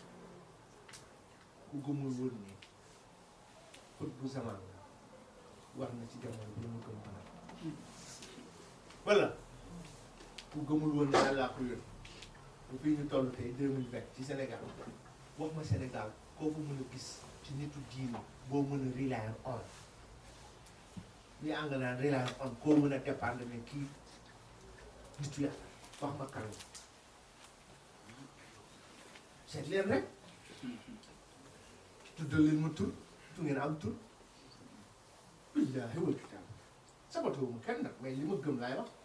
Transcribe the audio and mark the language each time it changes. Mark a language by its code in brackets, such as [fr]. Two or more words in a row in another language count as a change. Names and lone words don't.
[wo] ku gëmul woon ni xut bu zaman la war na ci jamono bi mu gëm xanaa voilà ku gëmul woon ne yàllaa ko yónni bu fii ñu toll tey 2020 ci Sénégal wax ma Sénégal koo fa mën a gis ci nitu diine boo mën a [en] rely on [wo] li ànd naan [en] rely on [wo] koo mën a dépendre mais kii nitu yàlla wax ma kan seet leen rek tuddal leen ma tur tu ngeen am tur [ar] بالله والكتاب [wo] sabatoo ma kenn nag mais li ma gëm laay wax